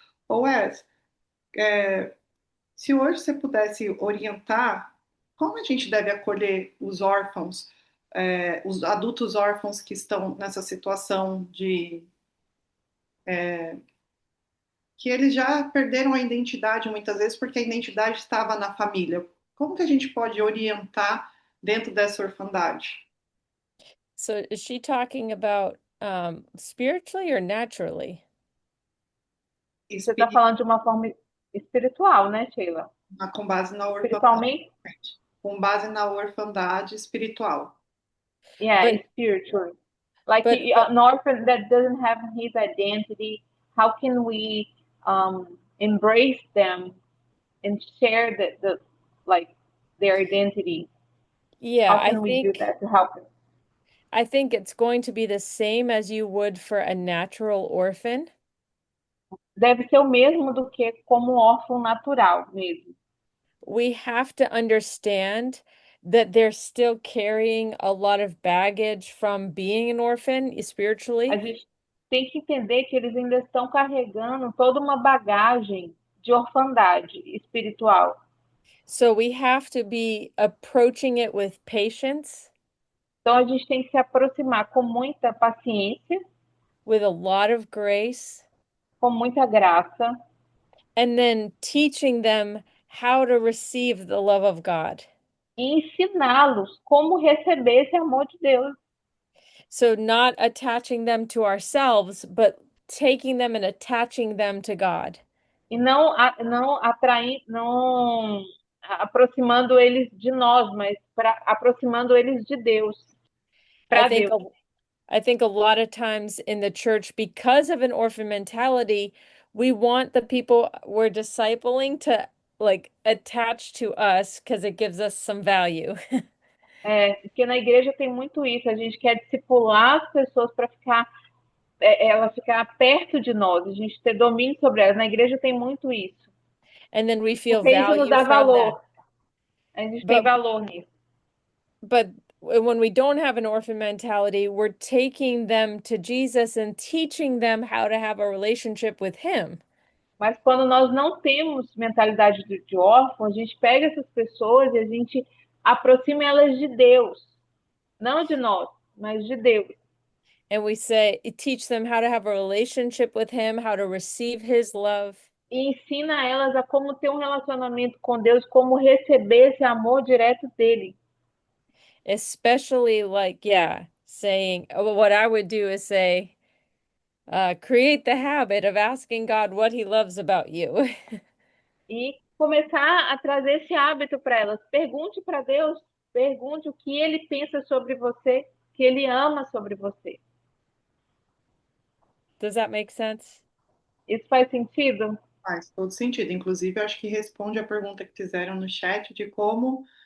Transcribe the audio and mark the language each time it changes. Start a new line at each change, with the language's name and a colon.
Portuguese: Ô Wes, se hoje você pudesse orientar como a gente deve acolher os órfãos, os adultos órfãos que estão nessa situação de que eles já perderam a identidade muitas vezes porque a identidade estava na família. Como que a gente pode orientar dentro dessa orfandade?
English: So is she talking about spiritually or naturally?
Portuguese: Você está falando de uma forma espiritual, né, Sheila? Com base na orfandade, Espiritualmente? com base na orfandade espiritual.
English: Yeah, But spiritually. Like but an orphan that doesn't have his identity, how can we embrace them and share the like their identity? yeah, How can we do that to help them? I think it's going to be the same as you would for a natural orphan.
Portuguese: Deve ser o mesmo do que como órfão natural mesmo.
English: We have to understand that they're still carrying a lot of baggage from being an orphan
Portuguese: A
English: spiritually.
Portuguese: gente tem que entender que eles ainda estão carregando toda uma bagagem de orfandade espiritual.
English: So we have to be approaching it with patience,
Portuguese: Então a gente tem que se aproximar com muita paciência,
English: with a lot of grace,
Portuguese: com muita graça,
English: and then teaching them how to receive the love of God.
Portuguese: e ensiná-los como receber esse amor de Deus.
English: So not attaching them to ourselves, but taking them and attaching them to God.
Portuguese: E não atraindo, não aproximando eles de nós, mas aproximando eles de Deus,
English: I
Portuguese: para
English: think
Portuguese: Deus.
English: a, I think a lot of times in the church, because of an orphan mentality, we want the people we're discipling to like attach to us because it gives us some value.
Portuguese: Porque na igreja tem muito isso, a gente quer discipular as pessoas para ela ficar perto de nós, a gente ter domínio sobre elas. Na igreja tem muito isso,
English: And then we feel
Portuguese: porque isso nos
English: value
Portuguese: dá
English: from that.
Portuguese: valor, a gente tem
English: But
Portuguese: valor nisso.
English: but when we don't have an orphan mentality, we're taking them to Jesus and teaching them how to have a relationship with him.
Portuguese: Mas quando nós não temos mentalidade de órfão, a gente pega essas pessoas e a gente aproxima elas de Deus, não de nós, mas de Deus.
English: And we say, teach them how to have a relationship with him, how to receive his love.
Portuguese: E ensina elas a como ter um relacionamento com Deus, como receber esse amor direto dele.
English: Especially like, yeah, saying, what I would do is say, create the habit of asking God what he loves about you.
Portuguese: E começar a trazer esse hábito para elas. Pergunte para Deus, pergunte o que ele pensa sobre você, o que ele ama sobre você.
English: Does that make sense?
Portuguese: Isso faz sentido? Faz todo sentido. Inclusive, eu acho que responde a pergunta que fizeram no chat de como